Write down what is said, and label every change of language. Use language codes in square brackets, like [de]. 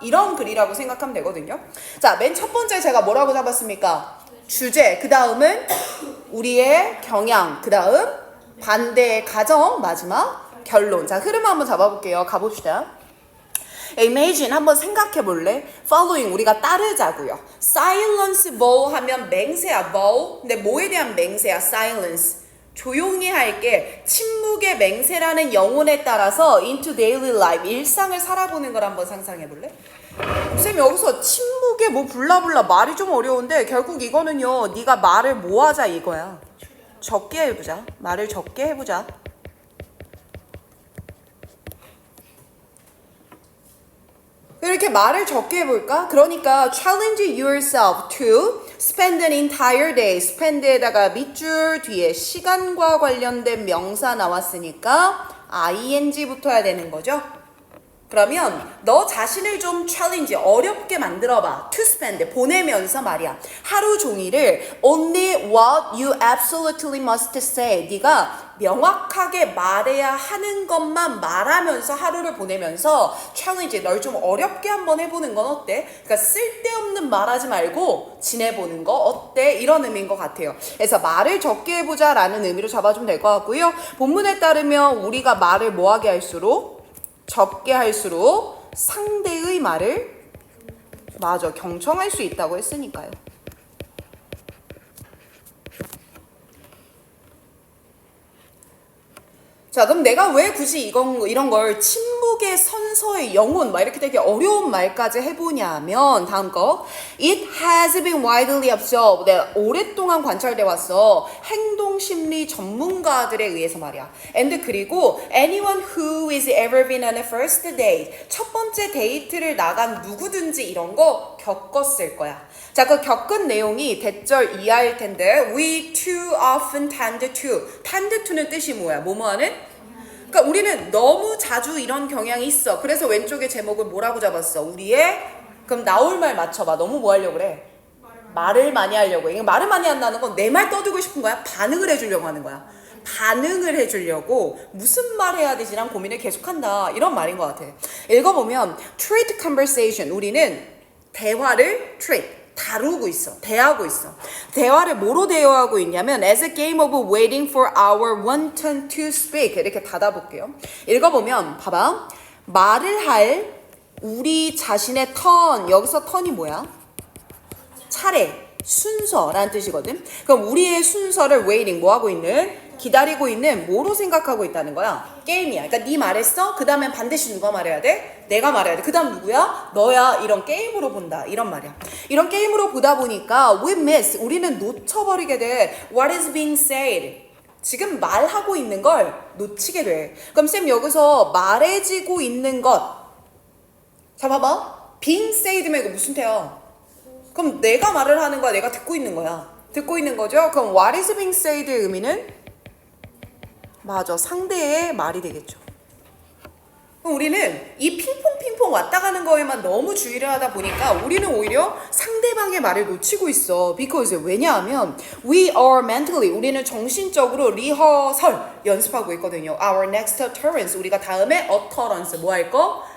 [ko] 이런 글이라고 생각하면 되거든요. 자, 맨 첫 번째 제가 뭐라고 잡았습니까? 주제, 그 다음은 우리의 경향, 그 다음 반대의 가정, 마지막 결론. 자, 흐름 한번 잡아볼게요. 가봅시다. Imagine, 한번 생각해 볼래? Following, 우리가 따르자고요. Silence bow 하면 맹세야, bow. 근데 뭐에 대한 맹세야? Silence. 조용히 할게. 침묵의 맹세라는 영혼에 따라서 [en] into daily life, [ko] 일상을 살아보는 걸 한번 상상해 볼래? 쌤 여기서 침묵에 뭐 블라블라 말이 좀 어려운데 결국 이거는요, 네가 말을 뭐 하자 이거야. 적게 해보자. 말을 적게 해보자. 이렇게 말을 적게 해볼까? 그러니까 [en] challenge yourself to spend an entire day. [ko] spend에다가 밑줄 뒤에 시간과 관련된 명사 나왔으니까 ing 붙어야 되는 거죠. 그러면 너 자신을 좀 challenge, 어렵게 만들어봐. [en] to spend, [ko] 보내면서 말이야. 하루 종일을 [en] only what you absolutely must say. [ko] 네가 명확하게 말해야 하는 것만 말하면서 하루를 보내면서 challenge, 널 좀 어렵게 한번 해보는 건 어때? 그러니까 쓸데없는 말하지 말고 지내보는 거 어때? 이런 의미인 것 같아요. 그래서 말을 적게 해보자 라는 의미로 잡아주면 될 것 같고요. 본문에 따르면 우리가 말을 뭐하게 할수록 적게 할수록 상대의 말을 경청할 수 있다고 했으니까요. 자, 그럼 내가 왜 굳이 이런 걸 침묵의 선서의 영혼 막 이렇게 되게 어려운 말까지 해보냐면 다음 거 [en] It has been widely observed. [ko] 내가 오랫동안 관찰돼 왔어. 행동심리 전문가들에 의해서 말이야. [en] And [ko] 그리고 [en] anyone who has ever been on a first date. [ko] 첫 번째 데이트를 나간 누구든지 이런 거 겪었을 거야. 자, 그 겪은 내용이 대절 이하일 텐데 [en] We too often tend to [ko] 는 뜻이 뭐야? 뭐뭐 하는? 그러니까 우리는 너무 자주 이런 경향이 있어. 그래서 왼쪽에 제목을 뭐라고 잡았어? 그럼 나올 말 맞춰봐. 너무 뭐 하려고 그래? 말을 많이 하려고 해. 말을 많이 한다는 건 내 말 떠들고 싶은 거야? 반응을 해주려고 하는 거야. 반응을 해주려고 무슨 말 해야 되지란 고민을 계속한다. 이런 말인 것 같아. 읽어보면 [en] treat conversation. [ko] 우리는 대화를 treat. 다루고 있어. 대하고 있어. 대화를 뭐로 대화하고 있냐면 [en] as a game of waiting for our one turn to speak. [ko] 이렇게 닫아볼게요. 읽어보면 봐봐. 말을 할 우리 자신의 턴. 여기서 턴이 뭐야? 차례, 순서라는 뜻이거든. 그럼 우리의 순서를 waiting, 뭐하고 있는? 기다리고 있는 뭐로 생각하고 있다는 거야? 게임이야. 그러니까 네 말했어? 그 다음엔 반드시 누가 말해야 돼? 내가 말해야 돼. 그 다음 누구야? 너야. 이런 게임으로 본다. 이런 말이야. 이런 게임으로 보다 보니까 [en] we miss, [ko] 우리는 놓쳐버리게 돼. [en] What is being said? [ko] 지금 말하고 있는 걸 놓치게 돼. 그럼 쌤 여기서 말해지고 있는 것. 자 봐봐. being said면 이거 무슨 태야? 그럼 내가 말을 하는 거야? 내가 듣고 있는 거야? 듣고 있는 거죠? 그럼 [en] what is being said [ko] 의 의미는? 상대의 말이 되겠죠. 그럼 우리는 이 핑퐁 왔다 가는 거에만 너무 주의를 하다 보니까 우리는 오히려 상대방의 말을 놓치고 있어. [en] Because [ko] 왜냐하면 [en] we are mentally, [ko] 우리는 정신적으로 리허설 연습하고 있거든요. [en] Our next utterance, [ko] 우리가 다음에 utterance 뭐 할 거?